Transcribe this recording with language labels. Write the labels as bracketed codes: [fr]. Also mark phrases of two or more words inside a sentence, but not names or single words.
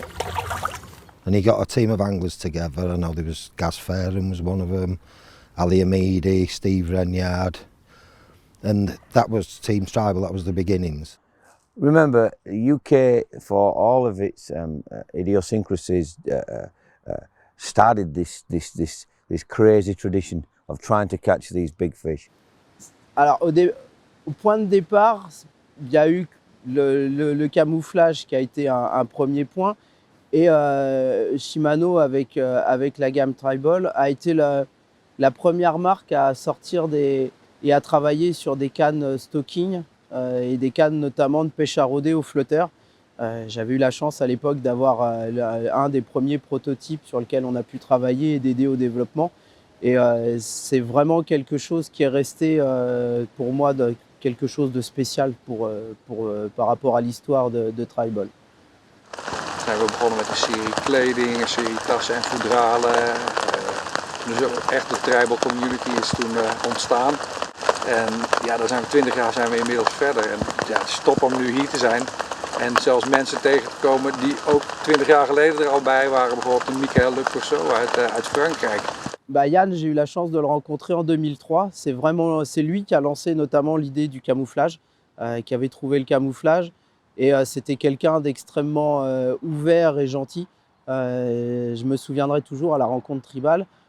[en] And he got a team of anglers together. I know there was Gaz Fairham was one of them, Ali Amidi, Steve Renyard, and that was Team Tribal, that was the beginnings. Remember, UK, for all of its idiosyncrasies, started this crazy tradition of trying to catch these big fish. [fr] Alors au point de départ, il y a eu le camouflage qui a été un premier point, et Shimano avec la gamme Tribal a été la première marque à sortir et à travailler sur des cannes stocking et des cannes notamment de pêche à rôder au flotteur. J'avais eu la chance à l'époque d'avoir un des premiers prototypes sur lequel on a pu travailler et d'aider au développement. Et c'est vraiment quelque chose qui est resté pour moi quelque chose de spécial par rapport à l'histoire de Tribal. [nl] We begonnen met een serie kleding, een serie tassen en foudralen, Dus ook echt de [en] tribal community [nl] is toen ontstaan. En ja, daar zijn we 20 jaar zijn we inmiddels verder. En ja, het is top om nu hier te zijn. En zelfs mensen tegen te komen die ook 20 jaar geleden er al bij waren. Bijvoorbeeld een Michael Le Perceau uit Frankrijk. [fr] Bah Yann, j'ai eu la chance de le rencontrer en 2003. C'est lui qui a lancé notamment l'idée du camouflage, qui avait trouvé le camouflage. Et c'était quelqu'un d'extrêmement ouvert et gentil. Je me souviendrai toujours à la rencontre tribale.